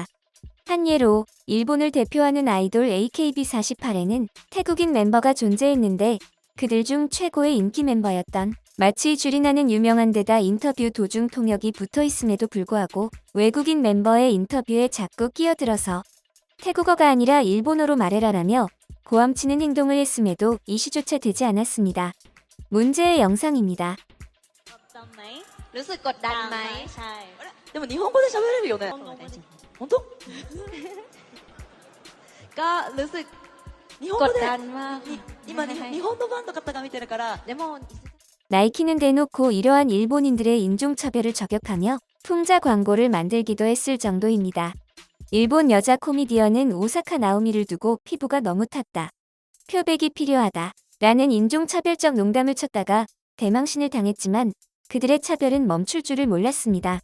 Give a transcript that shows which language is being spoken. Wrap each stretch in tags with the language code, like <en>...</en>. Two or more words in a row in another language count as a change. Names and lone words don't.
<ko>한 예로 일본을 대표하는 아이돌 AKB48에는 태국인 멤버가 존재했는데 그들 중 최고의 인기 멤버였던 마치 줄이 나는 유명한 데다 인터뷰 도중 통역이 붙어있음에도 불구하고 외국인 멤버의 인터뷰에 자꾸 끼어들어서 태국어가 아니라 일본어로 말해라라며 고함치는 행동을 했음에도 이슈조차 되지 않았습니다. 문제의 영상입니다.</ko> <th>รู้สึกกดดันไหม ใช่</th> <ja>でも日本語で喋れるよね本当</ja> <th>ก็รู้สึก</th> <ja>日本 ก 語 ด で</ja> <th>ดันมาก</th> <ja>今日本のファンの方が見てるからでも</ja> <ko>나이키는 대놓고 이러한 일본인들의 인종차별을 저격하며 풍자 광고를 만들기도 했을 정도입니다. 일본 여자 코미디언은 오사카 나오미를 두고 피부가 너무 탔다. 표백이 필요하다. 라는 인종차별적 농담을 쳤다가 대망신을 당했지만 그들의 차별은 멈출 줄을 몰랐습니다.</ko>